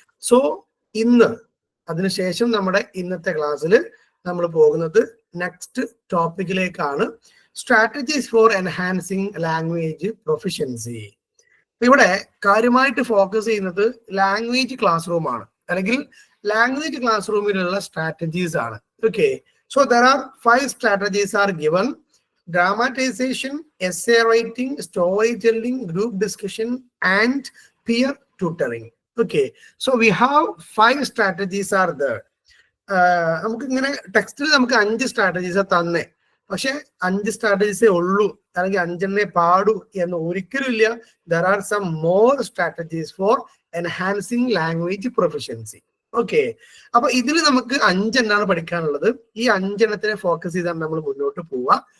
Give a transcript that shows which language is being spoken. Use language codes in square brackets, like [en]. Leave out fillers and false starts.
[ml] So ഇന്ന് അതിനുശേഷം നമ്മുടെ ഇന്നത്തെ ക്ലാസ്സിൽ നമ്മൾ പോകുന്നത് next ടോപ്പിക്കിലേക്കാണ്, [en] Strategies for enhancing language proficiency. [ml] ഇവിടെ കാര്യമായിട്ട് ഫോക്കസ് ചെയ്യുന്നത് ലാംഗ്വേജ് ക്ലാസ് റൂം ആണ്, അല്ലെങ്കിൽ ലാംഗ്വേജ് ക്ലാസ് റൂമിലുള്ള സ്ട്രാറ്റജീസ് ആണ്. [en] Okay, so there are 5 strategies are given: dramatization, essay writing, storytelling, group discussion, and peer tutoring. Okay, so we have 5 strategies are there. [ml] നമുക്ക് ഇങ്ങനെ ടെക്സ്റ്റിൽ നമുക്ക് 5 സ്ട്രാറ്റജീസ് തന്നെ, പക്ഷെ 5 സ്ട്രാറ്റജീസേ ഉള്ളൂ അല്ലെങ്കിൽ 5 പാടൂ എന്ന് ഒരിക്കലും ഇല്ല. [en] There are some more strategies for enhancing language proficiency. [ml] Okay, അപ്പൊ ഇതിൽ നമുക്ക് 5 എണ്ണാണ് പഠിക്കാനുള്ളത്. ഈ 5 എണ്ണത്തിനെ ഫോക്കസ് ചെയ്താണ് നമ്മൾ മുന്നോട്ട് പോവുക.